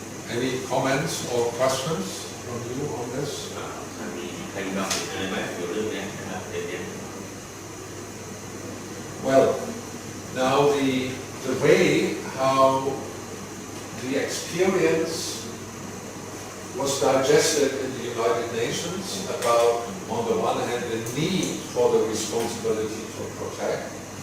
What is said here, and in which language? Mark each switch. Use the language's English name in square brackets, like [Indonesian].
[English] Any comments or questions from you on this? [Thai] มีใครมีความเห็นอะไรไหมเกี่ยวกับเรื่องนี้นะครับเด่น [English] Well, now the way how the experience was digested in the United Nations about, on the one hand, the need for the responsibility to protect,